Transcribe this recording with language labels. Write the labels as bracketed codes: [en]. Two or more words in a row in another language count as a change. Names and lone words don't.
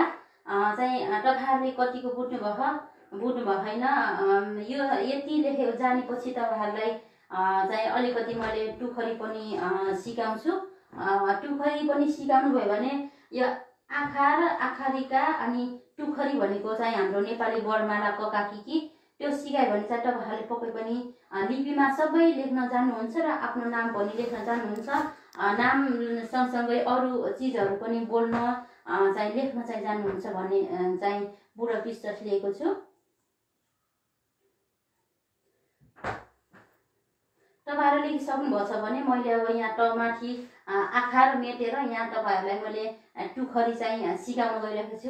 [ne] चाहिँ तपाईहरुले कतिको बुझ्नु भयो हैन। यो यति लेखेको जानेपछि तपाईहरुलाई चाहिँ अलिकति मैले टुखरी पनि सिकाउँछु। टुखरी पनि सिकाउनु भयो भने यो आखार, आखारिका अनि टुखरी भनेको चाहिँ हाम्रो नेपाली वर्णमाला क का कि त्यो सिकायो भने चाहिँ तपाईहरुले पक्कै पनि लिपिमा सबै लेख्न जान्नुहुन्छ र आफ्नो नाम पनि लेख्न जान्नुहुन्छ। नाम सँगसँगै अरु चीजहरु पनि बोल्न चाहिँ लेख्न चाहिँ जान्नुहुन्छ भन्ने चाहिँ पूरा विश्वास लिएको छु। तपाईहरुले लेखिसक्नु भएको छ भने मैले अब यहाँ टमाथि आखार मेटेर यहाँ तपाईहरुलाई मैले टुखरी चाहिँ सिकाउन गइरहेको छु।